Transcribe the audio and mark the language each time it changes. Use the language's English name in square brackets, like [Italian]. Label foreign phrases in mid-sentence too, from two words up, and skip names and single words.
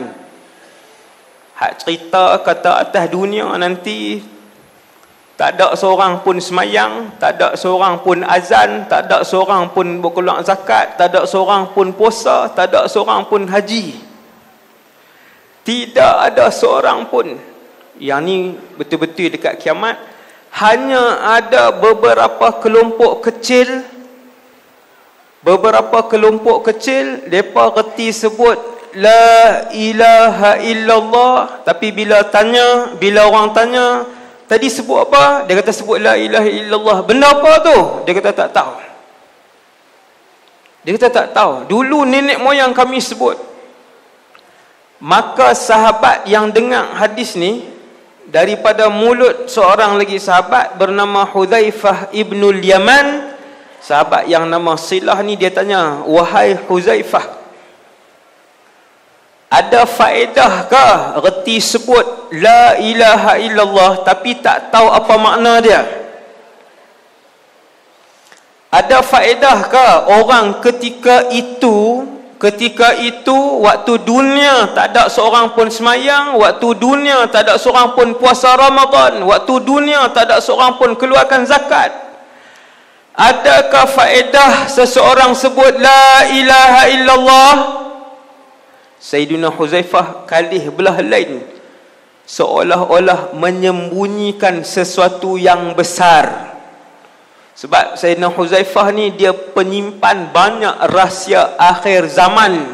[Malay] Hak cerita kata atas dunia nanti tak ada seorang pun semayang, tak ada seorang pun azan, tak ada seorang pun berkeluar zakat, tak ada seorang pun puasa, tak ada seorang pun haji. Tidak ada seorang pun. Yang ni betul-betul dekat kiamat. Hanya ada beberapa kelompok kecil, mereka reti sebut [Arabic] لا إله إلا الله, [Malay] tapi bila orang tanya tadi sebut apa, dia kata sebut [Arabic] لا إله إلا الله. [Malay] Benda apa tu? Dia kata tak tahu. Dulu nenek moyang kami sebut. Maka sahabat yang dengar hadis ni daripada mulut seorang lagi sahabat bernama Huzaifah Ibnul Yaman, sahabat yang nama Silah ni, dia tanya, wahai Huzaifah, ada faedahkah reti sebut [Arabic] لا إله إلا الله [Malay] tapi tak tahu apa makna dia? Ada faedahkah orang ketika itu waktu dunia tak ada seorang pun semayang, waktu dunia tak ada seorang pun puasa Ramadan, waktu dunia tak ada seorang pun keluarkan zakat, adakah faedah seseorang sebut [Arabic] لا إله إلا الله? [Malay] Sayyidina Huzaifah kalih belah lain, seolah-olah menyembunyikan sesuatu yang besar. Sebab Sayyidina Huzaifah ni dia penyimpan banyak rahsia akhir zaman.